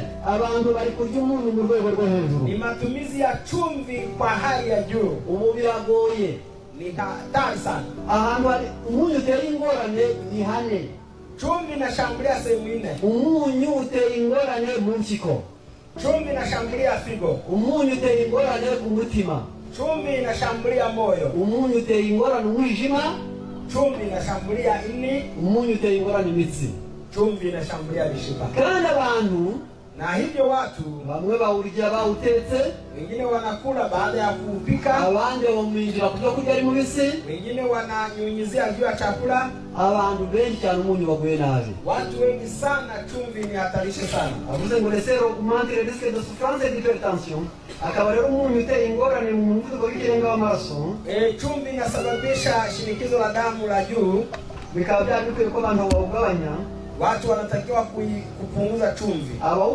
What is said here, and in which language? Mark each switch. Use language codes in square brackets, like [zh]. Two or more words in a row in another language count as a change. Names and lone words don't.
[rw] abantu bari kurya umunyu mu rwego rwo hejuru. [sw] Ni matumizi ya chumvi kwa hali ya juu. [rw] Ubu biragoye. [sw] Ni hatari sana. [rw] Ahantu hari umunyu uteye ingorane ni hane. [sw] Chumvi inashambulia sehemu nne. [rw] Umunyu uteye ingorane mu mpyiko. [sw] Chumvi inashambulia figo. [rw] Umunyu uteye ingorane ku mutima. [sw] Chumvi inashambulia moyo. [rw] Umunyu uteye ingorane umwijima. [sw] Chumvi inashambulia ini. [rw] Umunyu uteye ingorane imitsi. [sw] Chumvi inashambulia mishipa. [rw] Kandi abantu [sw] na hivyo watu [rw] bamwe bawurya bawutetse, [sw] wengine wanakula baada ya kupika, [rw] abandi bamuminjira kujya kurya ari mubisi, [sw] wengine wananyunyizia juu ya chakula. [rw] Abantu benshi cyane umunyu baguye nabi. [sw] Watu wengi sana chumvi ni hatarisha sana. [rw] Avuze ngo [fr] laisser augmenter le risque de souffrance et d'hypertension. [rw] Akaba rero umunyu uteye ingorane mu muvuduko w'ikirenga w'amaraso. [sw] Chumvi inasababisha shinikizo la damu la juu. [rw] Bikaba byabikwiye ko abantu bawugabanya. [sw] Watu wanatakiwa kupunguza chumvi.